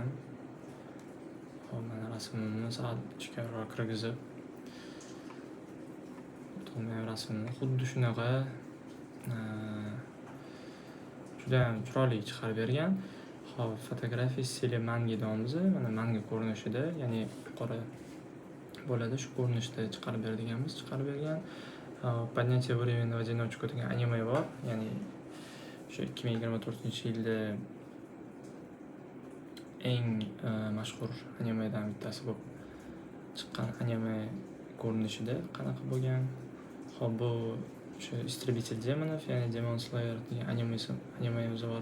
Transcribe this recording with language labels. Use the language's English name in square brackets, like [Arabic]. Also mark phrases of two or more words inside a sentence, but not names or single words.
[Uzbek] Hop, mana rasmimni sal ichkariroq kirgizib to'g'ri rasmni xuddi shunaqa juda ham chiroyli chiqarib bergan. Hop, fotografiya stili manga deymiz. Mana manga ko'rinishida, ya'ni qora bo'ladi, shu ko'rinishda chiqarib berganmiz, chiqarib bergan. Поднятие времени в одиночку degan anime bor. Ya'ni o'sha 2024-yilda eng mashhur animedan bittasi bo'lib chiqqan anime ko'rinishida qanaqa bo'lgan. Hop, bu o'sha Истребитель демонов, ya'ni Demon Slayer degan animemiz bor.